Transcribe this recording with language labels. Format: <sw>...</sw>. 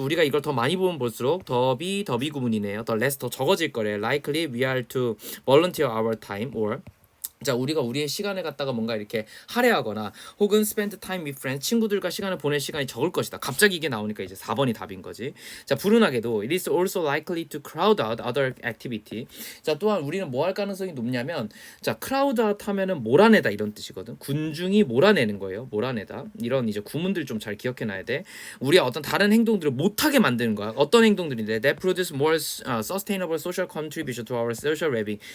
<ko>우리가 이걸 더 많이 보면 볼수록 더비 구문이네요.</ko> <en>the less</en> <ko>더 적어질 거래.</ko> <en>Likely we are to volunteer our time or</en> <ko>자, 우리가 우리의 시간을 갖다가 뭔가 이렇게 할애하거나 혹은</ko> <en>spend time with friends</en> <ko>친구들과 시간을 보낼 시간이 적을 것이다. 갑자기 이게 나오니까 이제 4번이 답인 거지. 자, 불운하게도</ko> <en>it is also likely to crowd out other activity.</en> <ko>자, 또한 우리는 뭐 할 가능성이 높냐면 자,</ko> <en>crowd out</en> <ko>하면은 몰아내다 이런 뜻이거든. 군중이 몰아내는 거예요. 몰아내다. 이런 이제 구문들 좀 잘 기억해 놔야 돼. 우리가 어떤 다른 행동들을 못 하게 만드는 거야. 어떤 행동들인데</ko> <en>that produce more sustainable social contribution to our social well-being.</en>